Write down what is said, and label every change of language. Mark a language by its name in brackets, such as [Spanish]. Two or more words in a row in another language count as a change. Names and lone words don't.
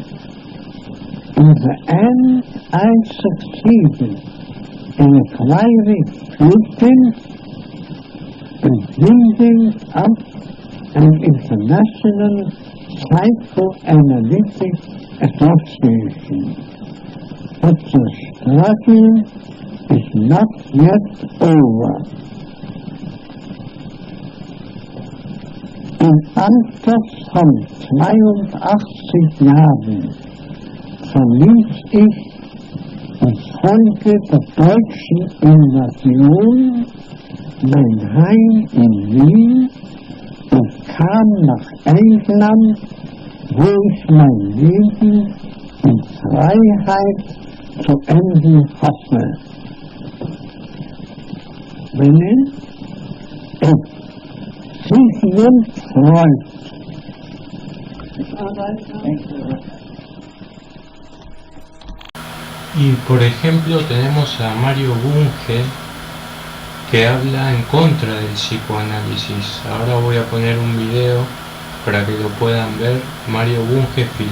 [English] In the end, I succeeded in acquiring patents and building up an international psychoanalytic association. But the struggle is not yet over. [German] Im Alter von 82 Jahren verließ ich infolge der deutschen Invasion mein Heim in Wien und kam nach England, wo ich mein Leben in Freiheit zu enden hoffe. Sigmund Freud. [Spanish] Y por ejemplo tenemos a Mario Bunge, que habla en contra del psicoanálisis. Ahora voy a poner un video para que lo puedan ver.